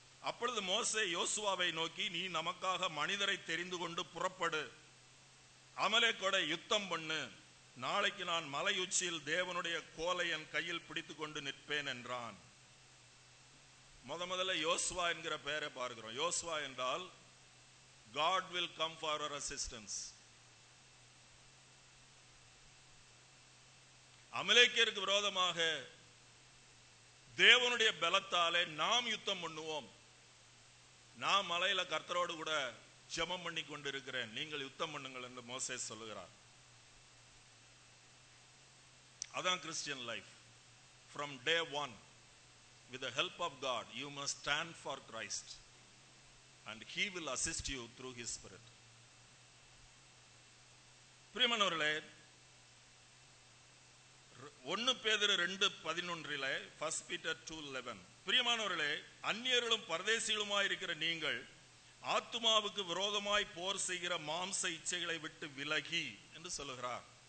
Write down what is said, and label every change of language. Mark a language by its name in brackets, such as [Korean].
[Tamil] அப்பொழுது மோசே யோசுவாவை நோக்கி, நீ நமக்காக மனிதரை தெரிந்து கொண்டு புறப்படு, அமலேக்கோட யுத்தம் பண்ணு, நாளைக்கு நான் மலையுச்சியில் தேவனுடைய கோலை என் கையில் பிடித்து கொண்டு நிற்பேன் என்றான். முதல்ல யோசுவா என்கிற பெயரை பார்க்கிறோம். யோசுவா என்றால் [English] God will come for our assistance. [Tamil] அமலேக்கியருக்கு விரோதமாக தேவனுடைய பலத்தாலே நாம் யுத்தம் பண்ணுவோம். நான் மலையில கர்த்தரோடு கூட ஜெபம் பண்ணி கொண்டிருக்கிறேன், நீங்கள் யுத்தம் பண்ணுங்கள் என்று மோசே சொல்லுகிறார். அதான் Christian life. [English] From day one, with the help of God, you must stand for Christ and he will assist you through his spirit. [Tamil] பிரியமானவர்களே, 1 பேதுரு 2:11, [English] 1 Peter 2:11, [Tamil] பிரியமானவர்களே, அந்நியர்களும் பரதேசிகளுமாய் இருக்கிற நீங்கள் ஆத்துமாவுக்கு விரோதமாய் போர் செய்கிற மாம்ச இச்சைகளை விட்டு விலகி என்று சொல்லுகிறார்.